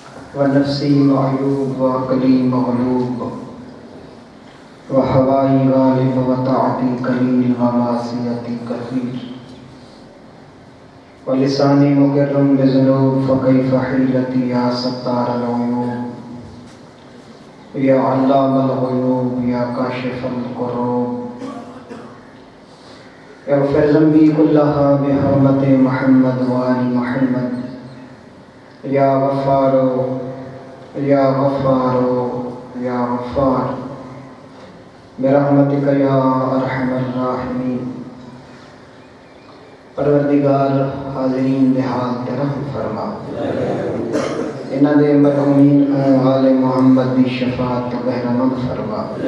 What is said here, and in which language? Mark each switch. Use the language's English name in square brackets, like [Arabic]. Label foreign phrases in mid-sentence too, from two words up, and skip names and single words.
[Arabic] ونفسی معیوب وعقلی مغلوب وحوائی غالب وطاعتی قلیل ومعصیتی کثیر ولسانی مقرم بذنوب فکیف حیلتی یا ستار العیوب یا علام الغیوب یا کاشف الکروب اغفر ذنبی کلہا بحرمت محمد وآل محمد یا غفار یا غفار یا غفار برحمتک یا ارحم الراحمین۔ [Punjabi] پروردگار حاضرین بحال رحم فرما، انہاں دے مرحومین آل محمد دی شفاعت بہرمند فرما۔